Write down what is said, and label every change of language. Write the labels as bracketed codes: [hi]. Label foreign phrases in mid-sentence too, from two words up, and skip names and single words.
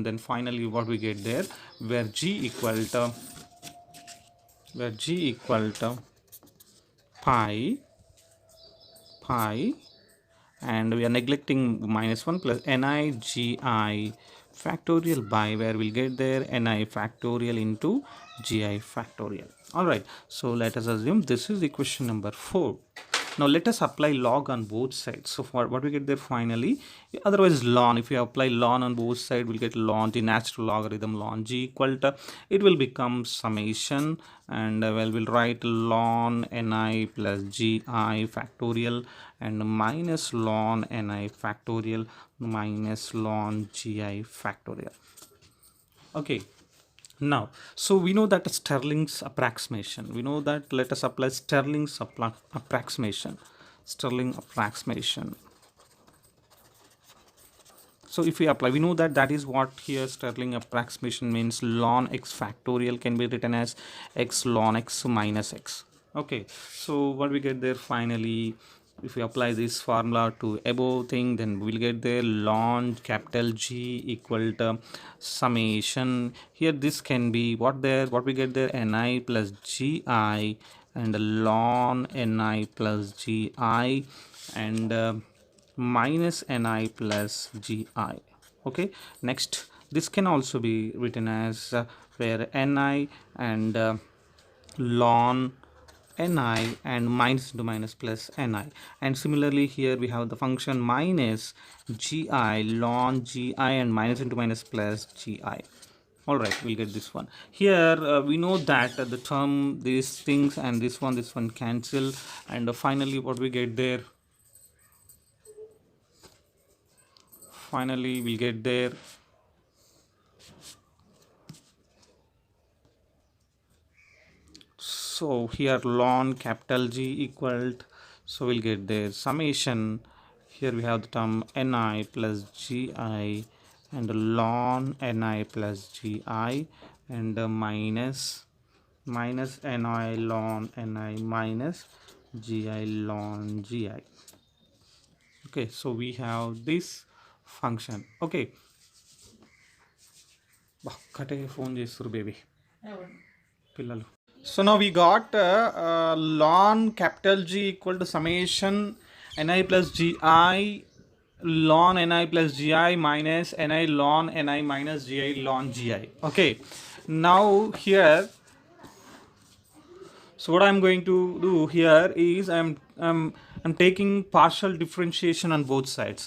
[en] Then finally what we get there, where g equal to pi, and we are neglecting minus 1 plus ni gi factorial by, where we'll get there ni factorial into gi factorial. All right, so let us assume this is equation number 4. Now let us apply log on both sides. So for what we get there finally, otherwise ln, if we apply ln on both sides, we'll get ln, the natural logarithm ln g equal to, it will become summation, and well, we'll write ln ni plus gi factorial and minus ln ni factorial minus ln gi factorial. Okay, now so we know that Stirling's approximation, we know that, let us apply Stirling's approximation. So if we apply, we know that that is what here Stirling approximation means. Ln x factorial can be written as x ln x minus x. Okay, so what we get there finally, if we apply this formula to above thing, then we'll get there ln capital G equal to summation. Here this can be what we get there, ni plus gi and ln ni plus gi and minus ni plus gi. Okay, next this can also be written as where ni and ln ni and minus into minus plus ni, and similarly here we have the function minus gi ln gi and minus into minus plus gi. All right, we'll get this one here. We know that the term, these things and this one cancel, and finally what we get there, finally we'll get there so here ln capital G equal to, so we'll get there summation. Here we have the term ni plus gi and ln ni plus gi and minus ni ln ni minus gi ln gi. Okay, so we have this function. [te] ఓకే, ఫోన్ చేస్తూరు బేబీ పిల్లలు. [en] So now we got ln capital G equal to summation ni plus gi ln ni plus gi minus ni ln ni minus gi ln gi. Okay, now here So what I'm going to do here is I'm taking partial differentiation on both sides.